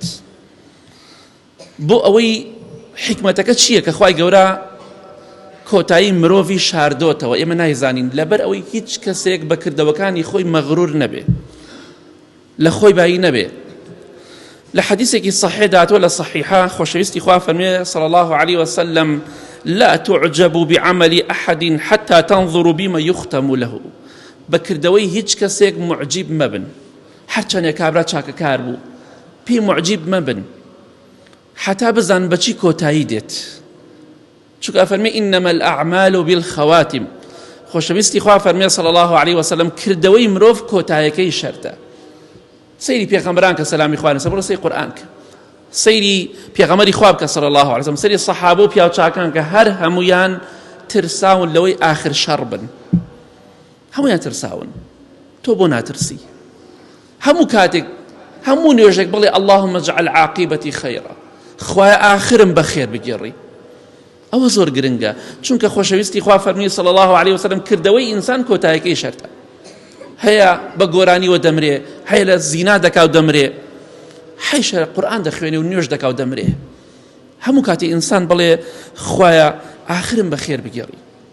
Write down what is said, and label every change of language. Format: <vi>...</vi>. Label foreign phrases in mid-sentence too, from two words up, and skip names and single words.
<ckb>بۆ ئەوەی حکمەتەکە چییە کە خوای گەورە کۆتایی مرۆڤی شاردۆتەوە؟ ئێمە نایزانین، لەبەر ئەوەی هیچ کەسێک بەکردەوەکانی خۆی مەغرور نەبێ، لە خۆی بایی نەبێ. لە حەدیثێکی صحیح داتوە لە صحیحە خۆشەویستی خوا فەرمێ</ckb> <ar>صلى الله عليه وسلم: لا تعجبوا بعمل أحد حتى تنظروا بما يختم له.</ar> <ckb>بەکردەوەی هیچ کەسێک معجب مەبن، هەرچەندێک کابرا چاکەکار بوو پێی معجب مەبن حتا بزان بەچی کۆتایی دێت. چونکە فەرمێ:</ckb> <ar>إنما الأعمال بالخواتم.</ar> <ckb>خۆشەویستی خوا فەرمێ</ckb> <ar>صلى الله عليه وسلم</ar> <ckb>کردەوەی مرۆڤ کۆتایەکەی شەرتە. سەیری پێغەمبەران کە سەلامی خوا لەسەر بڕە، سەیری قورئان کە، سەیری پێغەمبەری خوا بکە</ckb> <ar>صلى الله عليه وسلم،</ar> <ckb>سەیری سەحابە و پیاو چاکان کە هەر هەمویان ترساون لەوەی ئاخر شەڕ بن. هەمویان ترساون، تۆ بۆ ناترسی؟ هەموو کاتێک هەموو نوێژێک بڵێ</ckb> <ar>اللهم اجعل عاقبتي خيرا،</ar> <ckb>خوای ئاخرم بەخێر بگێڕی. ئەوە زۆر گرنگە، چونکە خۆشەویستی خوا فەرمی</ckb> <ar>صلى الله عليه وسلم</ar> <ckb>کردەوەی ئینسان کۆتایەکەی شەرتە. هەیە بە گۆرانیوە دەمرێ، هەیە لە زینا دەکا و دەمرێ، هەیشە قورئان دەخوێنێ و نوێژ دەکا و دەمرێ. هەموو کاتی ئینسان بڵێ خوایە ئاخرم بەخێر بگێڕی.</ckb>